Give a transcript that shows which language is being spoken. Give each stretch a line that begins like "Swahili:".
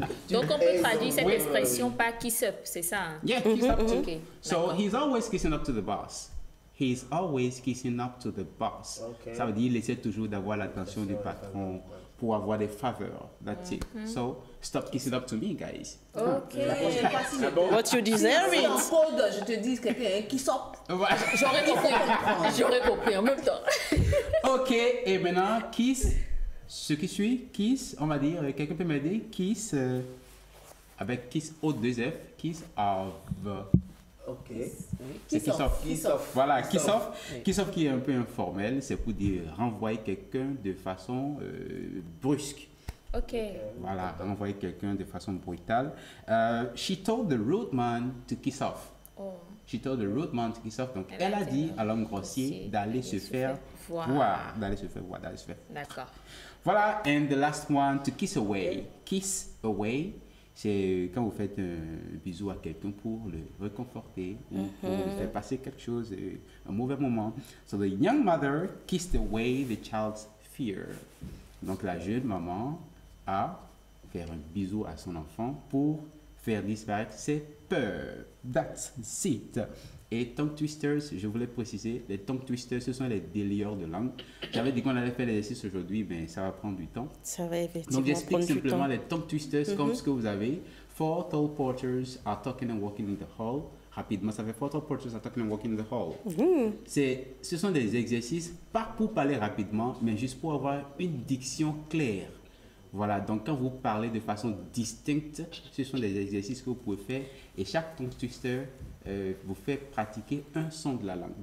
French: Donc on peut traduire cette expression par
English: kiss up,
French: c'est ça?
English: Yeah, kiss up too. So he's always kissing up to the boss. He's always kissing up to the boss.
French: Ça veut dire qu'il essaie toujours d'avoir l'attention du patron pour avoir des faveurs.
English: That's it. So, stop kissing up to me, guys. Ok. What you deserve it.
French: En code, je te dis quelqu'un qui sort. J'aurais compris en même temps. Ok, et maintenant, kiss. Ce qui suit, kiss, on va dire, quelqu'un peut m'aider? Kiss, avec kiss O2F, kiss of... Ok. C'est kiss off. Voilà, kiss off. Kiss off qui est un peu informel, c'est pour dire renvoyer quelqu'un de façon brusque. Ok. Voilà, renvoyer quelqu'un de façon brutale.
English: She told the rude man to kiss off. She told the rude man to kiss off.
French: Donc, elle a dit à l'homme grossier d'aller se faire voir. D'aller se faire voir, d'aller se faire. D'accord. Voilà,
English: and the last one, to kiss away. Kiss away.
French: C'est quand vous faites un bisou à quelqu'un pour le réconforter ou pour lui faire passer quelque chose, un mauvais moment.
English: So the young mother kissed away the child's fear.
French: Donc la jeune maman a fait un bisou à son enfant pour faire disparaître ses peurs.
English: That's it.
French: Et tongue twisters, je voulais préciser, les tongue twisters, ce sont les délieurs de langue. J'avais dit qu'on allait faire l'exercice aujourd'hui, mais ça va prendre du temps. Ça va effectivement Donc j'explique prendre du simplement temps. les tongue twisters comme ce que vous avez.
English: 4 tall porters are talking and walking in the hall.
French: Rapidement, ça fait
English: 4 tall porters are talking and walking in the hall.
French: Ce sont des exercices, pas pour parler rapidement, mais juste pour avoir une diction claire. Voilà, donc quand vous parlez de façon distincte, ce sont des exercices que vous pouvez faire et chaque tongue twister vous fait pratiquer un son de la langue.